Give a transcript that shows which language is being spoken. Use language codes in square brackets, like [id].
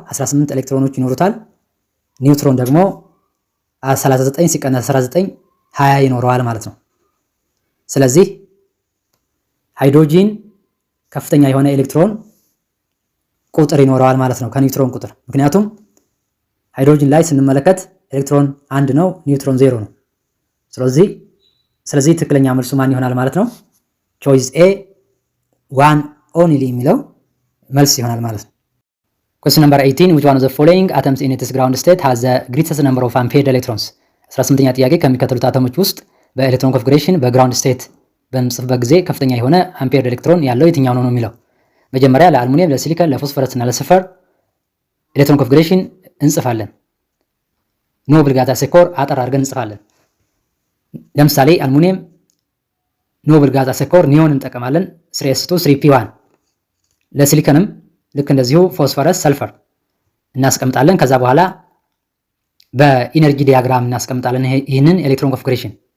[am] 18 ኤሌክትሮኖች ይኖሩታል። ኒውትሮን ደግሞ 39 ሲቀነስ 19 20 ይኖረዋል ማለት ነው። ስለዚህ ሃይድሮጂን ከፍተኛ የሆነ ኤሌክትሮን ቁጥር ይኖረዋል ማለት ነው ከኒውትሮን ቁጥር። ምክንያቱም ሃይድሮጂን ላይ ስንመለከት ኤሌክትሮን 1 ነው፣ ኒውትሮን 0 ነው። ስለዚህ ትክክለኛ መልሱ ማን ይሆናል ማለት ነው? ቾይስ ኤ 1 ኦንሊ የሚለው መልስ ይሆናል ማለት ነው። [en] question number 18 which one of the following atoms in its ground state has the greatest number of unpaired electrons? [am] 18ኛ ጥያቄ ከሚከተሉት አተሞች ውስጥ በኤሌክትሮን ኮንፊግሬሽን በግራውንድ ስቴት በምጽፍበት ጊዜ ከፍተኛ የሆነ አምፔርድ ኤሌክትሮን ያለው የትኛው ነው የሚለው። መጀመሪያ ለአልሙኒየም፣ ለሲሊከን፣ ለፎስፈረስ እና ለሰልፈር ኤሌክትሮን ኮንፊግሬሽን እንጽፋለን። ኖብል ጋታ ሴኮር አጠር አድርገን እንጽፋለን። ለምሳሌ አልሙኒየም ኖብል ጋታ ሴኮር ኒዮን እንጠቀማለን 3s2 3p1። ለሲሊከንም ልክ እንደዚሁ ፎስፈረስ ሰልፈር እናስቀምጣለን። ከዛ በኋላ በኢነርጂ ዲያግራም እናስቀምጣለን። ይህንን ኤሌክትሮን ኮንፊግሬሽን